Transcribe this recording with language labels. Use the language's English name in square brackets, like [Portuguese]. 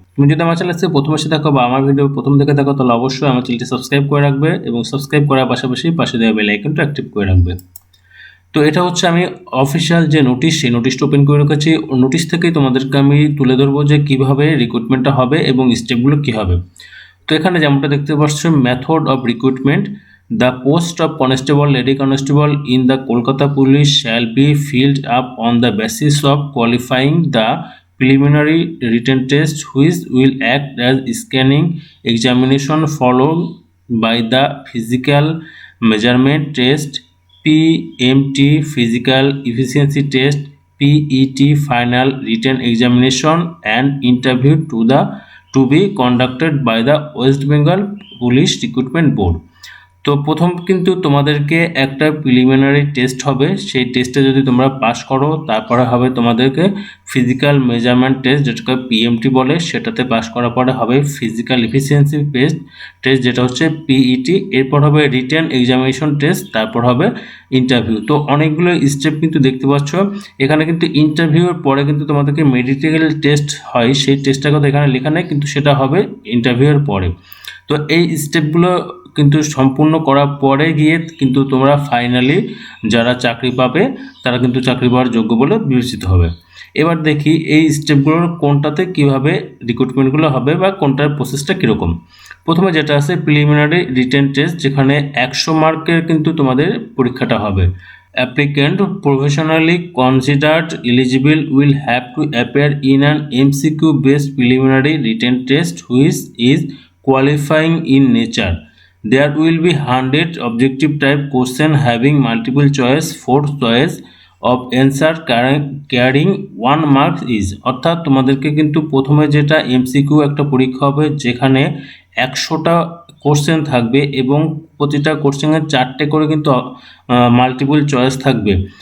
[Bangla] তুমি যদি আমার চ্যানেলে প্রথম এসে থাকো বা আমার ভিডিও প্রথম থেকে থাকো, তাহলে অবশ্যই আমার চ্যানেলটি সাবস্ক্রাইব করে রাখবে এবং সাবস্ক্রাইব করার পাশাপাশি পাশে দেওয়া বেল আইকনটা অ্যাক্টিভ করে রাখবে। তো এটা হচ্ছে আমি অফিসিয়াল যে নোটিশ, সেই নোটিশটা ওপেন করে রেখেছি। নোটিশ থেকেই তোমাদেরকে আমি তুলে ধরবো যে কীভাবে রিক্রুটমেন্টটা হবে এবং স্টেপগুলো কী হবে। তো এখানে যেমনটা দেখতে পাচ্ছ, [English] Method of recruitment, the post of constable, lady constable in the Kolkata police shall be filled up on the basis of qualifying the preliminary written test, which will act as scanning examination followed by the physical measurement test, PMT, physical efficiency test, PET, final written examination and interview to be conducted by the West Bengal Police Recruitment Board। [Bangla] তো প্রথম কিন্তু তোমাদেরকে একটা preliminary test হবে, সেই টেস্টে যদি তোমরা পাস করো তারপরে হবে তোমাদেরকে ফিজিক্যাল মেজারমেন্ট টেস্ট, যেটাকে পিএমটি বলে, সেটাতে পাস করার পরে হবে ফিজিক্যাল এফিসিয়েন্সি টেস্ট যেটা হচ্ছে পিইটি, এরপর হবে রিটেন এক্সামিনেশন টেস্ট, তারপর হবে ইন্টারভিউ। তো অনেকগুলো স্টেপ কিন্তু দেখতে পাচ্ছ। এখানে কিন্তু ইন্টারভিউর পরে কিন্তু তোমাদেরকে মেডিকেল টেস্ট হয়, সেই টেস্টটা কথা এখানে লেখা নেই, কিন্তু সেটা হবে ইন্টারভিউর পরে। তো এই স্টেপগুলো কিন্তু সম্পূর্ণ করার পরে গিয়ে কিন্তু তোমরা ফাইনালি যারা চাকরি পাবে তারা কিন্তু চাকরি পাওয়ার যোগ্য বলে বিবেচিত হবে। এবার দেখি এই স্টেপগুলোর কোনটাতে কিভাবে রিক্রুটমেন্টগুলো হবে বা কোনটার প্রসেসটা কীরকম। প্রথমে যেটা আছে প্রিলিমিনারি রিটেন টেস্ট, যেখানে 100 মার্কের কিন্তু তোমাদের পরীক্ষাটা হবে। [English] Applicant professionally considered eligible will have to appear in an MCQ based preliminary written test which is qualifying in nature. There will be 100 objective type question having multiple choice, 4 choice of answer carrying 1 mark is, [Bangla] অর্থাৎ তোমাদেরকে কিন্তু প্রথমে যেটা MCQ একটা পরীক্ষা হবে, যেখানে 100টা question থাকবে এবং প্রতিটা কোশ্চেনের 4টে করে কিন্তু মাল্টিপল চয়েস থাকবে।